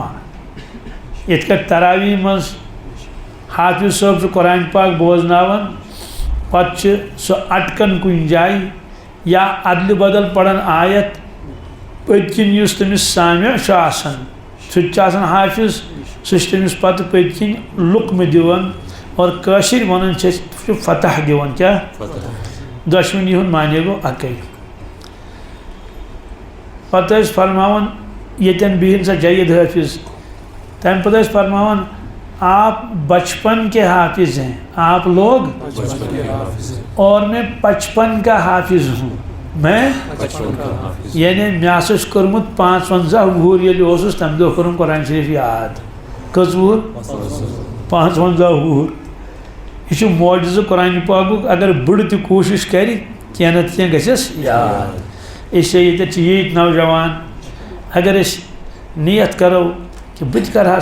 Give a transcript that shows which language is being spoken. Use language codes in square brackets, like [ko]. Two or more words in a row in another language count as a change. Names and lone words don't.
[ks] یِتھ کٲٹھۍ تراویح منٛز حافظ صٲب چھُ قرآن پاک بوزناوان، پتہٕ چھِ سُہ اٹکان کُنہِ جایہِ یا ادلہِ بدل پران آیت، پٔتۍ کِنۍ یُس تٔمِس سامع چھُ آسان، سُہ تہِ چھُ آسان حافظ، سُہ چھُ تٔمِس پتہٕ پٔتۍ کِنۍ لُقمہٕ دِوان، اور کٲشِرۍ وَنان چھِ أسۍ سُہ چھُ فتح دِوان۔ کیٛاہ؟ دۄشوٕنی ہُنٛد معنے گوٚو اَکٕے۔ پتہ فرماون یتن بہن سا جید حافظ تم پتہ فرماون [ur] آپ بچپن کے حافظ ہیں آپ لوگ اور میں 55 کا حافظ ہوں میں [ks] یعنی میاسس کورمت 55 وُہر ییٚلہِ اوسُس تمہِ دۄہ کوٚرُم قرآن شریف یاد کٔژ وُہر 55 وُہر یہ چھُ معجزٕ قرآن پاکُک اگر بٕڑٕ تہِ کوٗشِش کرِ کینٛہہ نتہٕ کینٛہہ گژھٮ۪س یاد اسے ییٚتٮ۪تھ چھِ ییٖتۍ نوجوان اگر أسۍ نیت کرو کہ بہٕ تہِ کرٕ ہا